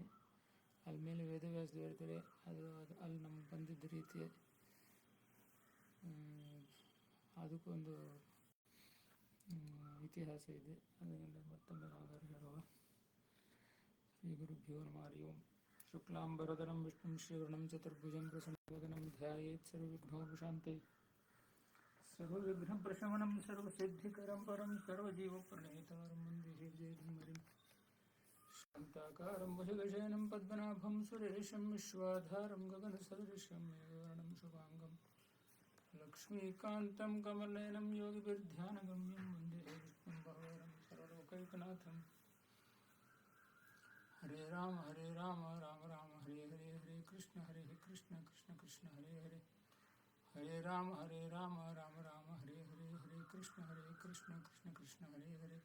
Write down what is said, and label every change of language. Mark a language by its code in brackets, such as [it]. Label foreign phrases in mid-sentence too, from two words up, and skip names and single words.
[kn] ಅಲ್ಲಿ ಮೇಲೆ ವೇದವ್ಯಾಸ ದೇವರಿದ್ದಾರೆ, ಅಲ್ಲಿ ನಮ್ಗೆ ಬಂದಿದ್ದ ರೀತಿ ಅದಕ್ಕೊಂದು ಇತಿಹಾಸ ಇದೆ. ಅದನ್ನೆಲ್ಲ ಮತ್ತೊಮ್ಮೆ ನಾವಾರು ಹೇಳುವ. [sa] ಶ್ರೀ ಗುರುಭ್ಯೋ ನಮಃ ಹರಿ ಓಂ. ಶುಕ್ಲಾಂಬರಧರಂ ವಿಷ್ಣುಂ ಶ್ರೀವರ್ಣಂ ಚತುರ್ಭುಜಂ ಪ್ರಸನ್ನವದನಂ ಧ್ಯಾಯೇತ್ ಸರ್ವವಿಘ್ನೋಪಶಾಂತಯೇ. ಸರ್ವವಿಘ್ನಪ್ರಶಮನಂ ಸರ್ವಸಿದ್ಧಿಕರಂ ಪರಂ ಸರ್ವಜೀವಪ್ರಣೇತಾರಂ ವಂದೇ ಶ್ರೀಜಯಧರ್ಮರಿಂ. ಶಾಂತಾಕಾರಂ ಭುಜಗಶಯನಂ ಪದ್ಮನಾಭಂ ಸುರೇಶಂ ವಿಶ್ವಾಧಾರಂ ಗಗನಸದೃಶಂ ಮೇಘವರ್ಣಂ ಶುಭಾಂಗಂ ಲಕ್ಷ್ಮೀಕಾಂತಂ ಕಮಲನಯನಂ ಯೋಗಿಭಿರ್ಧ್ಯಾನಗಮ್ಯಂ ವಂದೇ ವಿಷ್ಣುಂ ಭವರಂ ಸರ್ವಲೋಕೈಕನಾಥಂ. ಹರೇ ರಾಮ ರಾಮ ರಾಮ ಹರೇ ಹರೇ, ಹರೇ ಕೃಷ್ಣ ಕೃಷ್ಣ ಕೃಷ್ಣ ಹರೇ ಹರೇ. ಹರೇ ರಾಮ ರಾಮ ರಾಮ ಹರೇ ಹರೇ, ಹರೇ ಕೃಷ್ಣ ಕೃಷ್ಣ ಕೃಷ್ಣ ಹರೇ ಹರೇ.